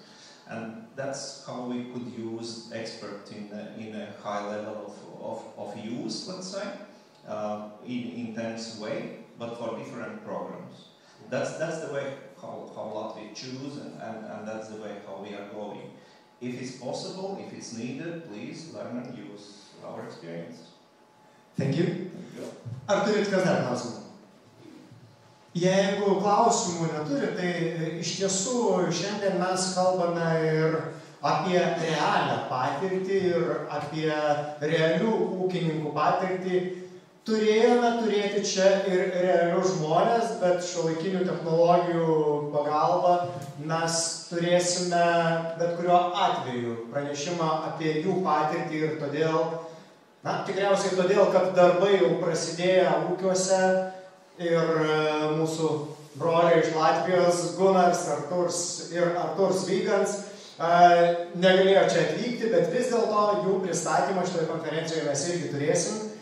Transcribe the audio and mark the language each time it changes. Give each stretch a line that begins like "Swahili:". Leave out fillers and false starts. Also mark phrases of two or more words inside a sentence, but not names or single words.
English: And that's how we could use experts in a high level of use, let's say, in intense way, but for different programs. That's the way how Latvia choose, and that's the way how we are going. If it's possible, if it's needed, please learn and use our experience. Thank you.
Lithuanian: Ar turit kas dar klausimų? Jeigu klausimų neturi, tai iš tiesų šiandien mes kalbame ir apie realią patirtį ir apie realių ūkininkų patirtį. Turėjome turėti čia ir realius žmonės, bet šiuolaikinių technologijų pagalba mes turėsime bet kuriuo atveju pranešimą apie jų patirtį ir todėl, tikriausiai todėl, kad darbai jau prasidėjo ūkiuose ir mūsų broliai iš Latvijos, Gunars, Arturs Vygans, negalėjo čia atvykti, bet vis dėlto jų pristatymą šitoje konferencijoje mes irgi turėsim.